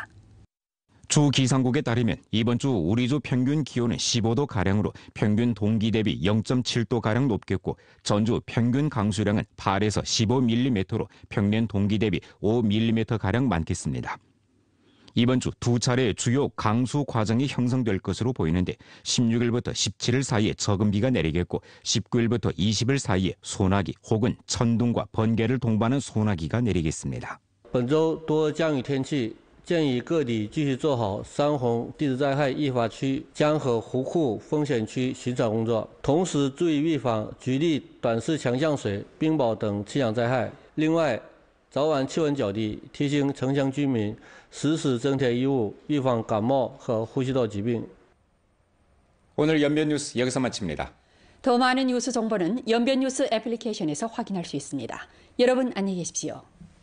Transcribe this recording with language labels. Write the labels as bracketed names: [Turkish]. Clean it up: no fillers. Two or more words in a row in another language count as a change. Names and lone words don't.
[Korean] 주 기상국에 따르면 이번 주 우리 주 평균 기온은 15도가량으로 평균 동기 대비 0.7도가량 높겠고 전주 평균 강수량은 8에서 15mm로 평년 동기 대비 5mm가량 많겠습니다. 이번 주 두 차례 주요 강수 과정이 형성될 것으로 보이는데 16일부터 17일 사이에 적은 비가 내리겠고 19일부터 20일 사이에 소나기 혹은 천둥과 번개를 동반한 소나기가 내리겠습니다. [Chinese] 本周多降雨天气 建议各地继续做好山洪地质灾害易发区、江河湖库风险区巡查工作，同时注意预防局地短时强降水、冰雹等气象灾害。另外，早晚气温较低，提醒城乡居民实时增添衣物，预防感冒和呼吸道疾病。 [Korean] 오늘 연변 뉴스 여기서 마칩니다. 더 많은 뉴스 정보는 연변 뉴스 애플리케이션에서 확인할 수 있습니다. 여러분 안녕히 계십시오.